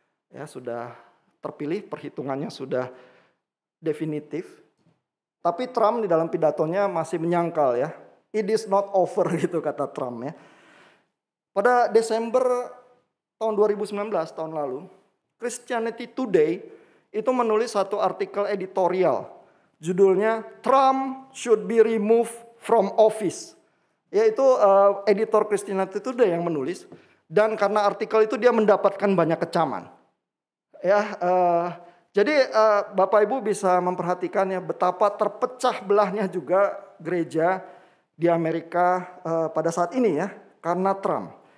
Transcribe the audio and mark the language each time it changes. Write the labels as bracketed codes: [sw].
[id] Ya, sudah terpilih, perhitungannya sudah definitif. Tapi Trump di dalam pidatonya masih menyangkal ya. [en] It is not over [id] gitu kata Trump ya. Pada Desember tahun 2019, tahun lalu, Christianity Today itu menulis satu artikel editorial. Judulnya [en] Trump should be removed from office. [id] Yaitu editor Christianity Today yang menulis. Dan karena artikel itu dia mendapatkan banyak kecaman. Ya, jadi Bapak Ibu bisa memperhatikan ya betapa terpecah belahnya juga gereja di Amerika pada saat ini ya. Karena Trump.